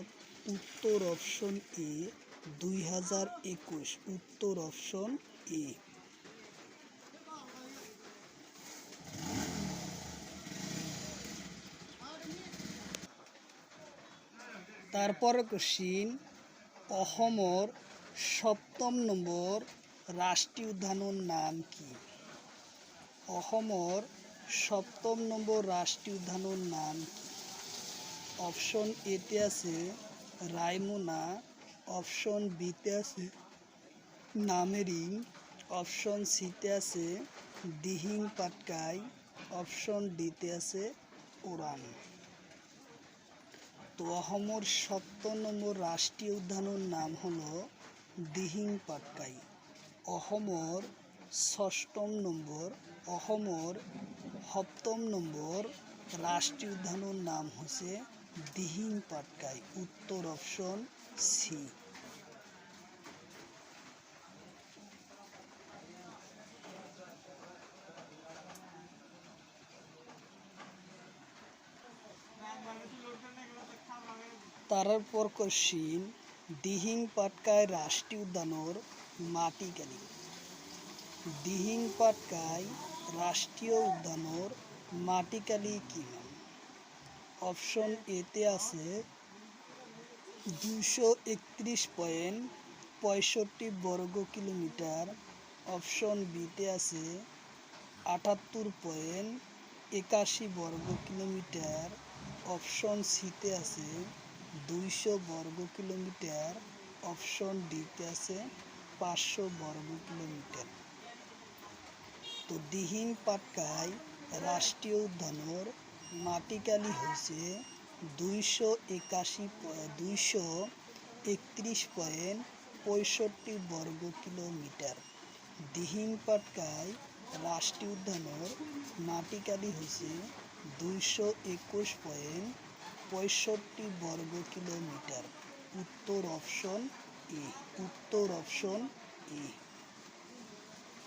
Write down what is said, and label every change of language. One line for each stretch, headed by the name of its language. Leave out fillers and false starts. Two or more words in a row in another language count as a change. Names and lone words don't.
Assamese: উত্তর
English: option A
Assamese: 2021। উত্তর
English: option A.
Assamese: তারপরে কোশ্চিন, অসমৰ 7ম নম্বৰ ৰাষ্ট্ৰীয় উদ্যানৰ নাম কি? অসমৰ 7ম নম্বৰ ৰাষ্ট্ৰীয় উদ্যানৰ নাম কি? অপশন এতে আছে রায়মনা, অপশন বিতে আছে নামেরি, অপশন সিতে আছে দিহিং পাটকাই, অপশন ডিতে আছে ওৰাং। তো অসমৰ 7 নম্বৰ রাষ্ট্রীয় উদ্যানৰ নাম হলো দিহিং পাটকাই। অসমৰ 7ম নম্বৰ রাষ্ট্রীয় উদ্যানৰ নাম হৈছে দিহিং পাটকাই। উত্তর
English: option C.
Assamese: তারপর কোশ্চিন, দিহিং পাটকাই রাষ্ট্রীয় উদ্যানৰ মাটিকালি? দিহিং পাটকাই রাষ্ট্রীয় উদ্যানৰ মাটিকালি কিমান? অপশন এতে আছে 231.65 বর্গ কিলোমিটার, অপশন বিতে আছে 78.81 বর্গ কিলোমিটার, অপশন সিতে আছে 200 বর্গ কিলোমিটার, অপশন ডিতে আছে 500 বর্গ কিলোমিটার। তো দিহিং পাটকাই রাষ্ট্রীয় উদ্যানৰ মাটিকালি হৈছে 231.65 বর্গ কিলোমিটার। দিহিং পাটকাই রাষ্ট্রীয় উদ্যানৰ মাটিকালি হৈছে 221.65 বর্গ কিলোমিটার। উত্তর
English: option A.
Assamese: উত্তর
English: option A.